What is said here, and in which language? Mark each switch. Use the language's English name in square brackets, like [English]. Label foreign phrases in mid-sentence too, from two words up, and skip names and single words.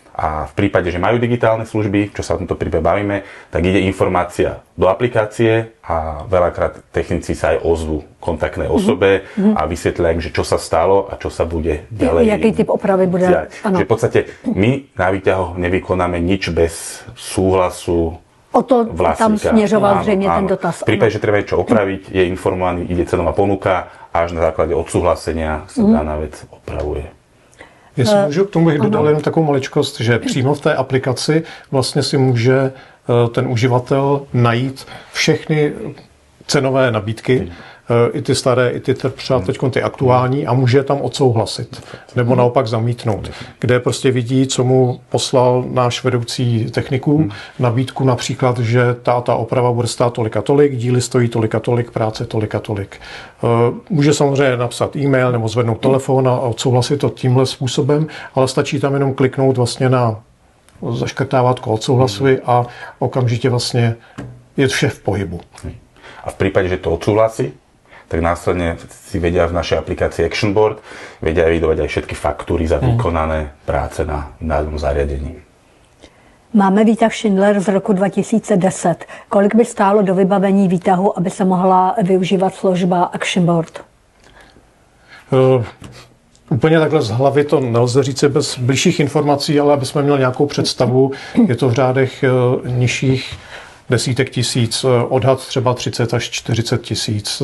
[Slovak] A v prípade, že majú digitálne služby, čo sa o tomto prípade bavíme, tak ide informácia do aplikácie a veľakrát technici sa aj ozvú kontaktnej osobe a vysvetlia im, že čo sa stalo a čo sa bude ďalej. [Czech] Jaký typ opravy bude. [Slovak] Že v podstate my na výťahoch nevykonáme nič bez súhlasu o to vlastníka. [Czech] Tam směřoval zřejmě ten dotaz. [Slovak] V prípade, že treba niečo opraviť, je informovaný, ide cenová ponuka a až na základe odsúhlasenia sa daná vec opravuje. [Czech] Jestli můžu k tomu bych dodal jenom takovou maličkost, že přímo v té aplikaci vlastně si může ten uživatel najít všechny cenové nabídky, i ty staré, i ty třeba teď ty aktuální a může tam odsouhlasit nebo naopak zamítnout, kde prostě vidí, co mu poslal náš vedoucí techniků, nabídku například, že ta oprava bude stát tolik a tolik, díly stojí tolik a tolik, práce tolik a tolik. Může samozřejmě napsat e-mail nebo zvednout telefon a odsouhlasit to tímhle způsobem, ale stačí tam jenom kliknout vlastně na zaškrtávátko odsouhlasuji a okamžitě vlastně je vše v pohybu. [Slovak] A v prípade, že to odsúhlasí, tak následne si vedia v našej aplikácii Action Board vedia evidovať aj všetky faktúry za vykonané práce na danom zariadení. [Czech] Máme výtah Schindler z roku 2010. Kolik by stálo do vybavení výtahu, aby se mohla využívat služba Action Board? Úplně takhle z hlavy to nelze říct bez bližších informací, ale aby jsme měli nějakou představu, je to v řádech nižších desítek tisíc, odhad třeba 30 až 40 tisíc.